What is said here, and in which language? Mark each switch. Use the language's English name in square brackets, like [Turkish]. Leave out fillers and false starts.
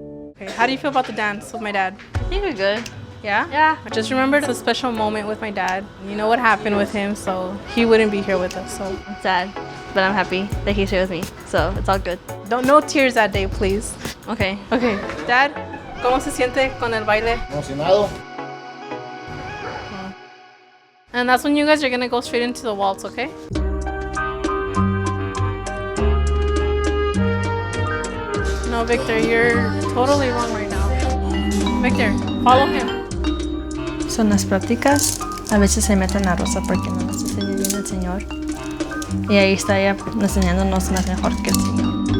[English] Okay, how do you feel about the dance with my dad? I think we're good. Yeah? Yeah. I just remembered a special moment with my dad. You know what happened with him, so he wouldn't be here with us. So I'm sad, but I'm happy that he's here with me, so it's all good. no tears that day, please. Okay. Okay, Dad, [Spanish] ¿cómo se siente con el baile? Emocionado. [English] And that's when you guys are gonna go straight into the waltz, okay? No, Victor, you're totally wrong right now. Victor, follow him. [Spanish] Son las prácticas. A veces se meten a Rosa porque no nos enseña bien el Señor. Y ahí está ella enseñándonos más mejor que el Señor.